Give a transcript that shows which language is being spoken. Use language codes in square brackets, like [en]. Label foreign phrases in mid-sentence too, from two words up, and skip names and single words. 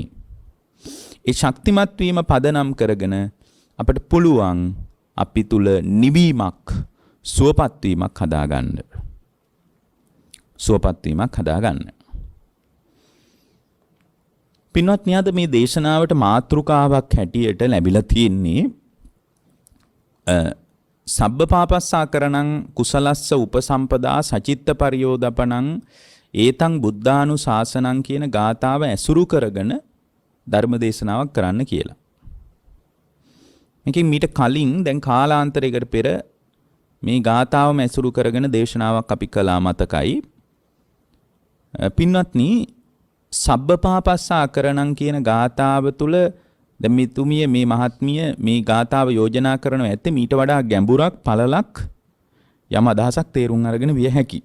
[si] ඒ ශක්තිමත් වීම පදනම් කරගෙන අපට පුළුවන් අපි තුල නිවීමක්, සුවපත් වීමක් හදාගන්න. සුවපත් වීමක් හදාගන්න. පින්වත්නි අද මේ දේශනාවට මාතෘකාවක් හැටියට ලැබිලා තියෙන්නේ [pi] සබ්බපාපස්සාකරණං කුසලස්ස උපසම්පදා සචිත්ත පරියෝදපණං ඒතං බුද්ධානුශාසනං [si] කියන ගාථාව ඇසුරු කරගෙන ධර්ම දේශනාවක් කරන්න කියලා. මේකෙන් මීට කලින් දැන් කාලාන්තරයකට පෙර මේ ගාථාවම ඇසුරු කරගෙන දේශනාවක් අපි කළා මතකයි. පින්වත්නි සබ්බපාපස්සාකරණං කියන ගාථාව තුළ දැන් මෙතුමිය මේ මහත්මිය මේ ගාථාව යෝජනා කරනවා ඇත්තේ මීට වඩා ගැඹුරක් පළලක් යම් අදහසක් තේරුම් අරගෙන විය හැකි.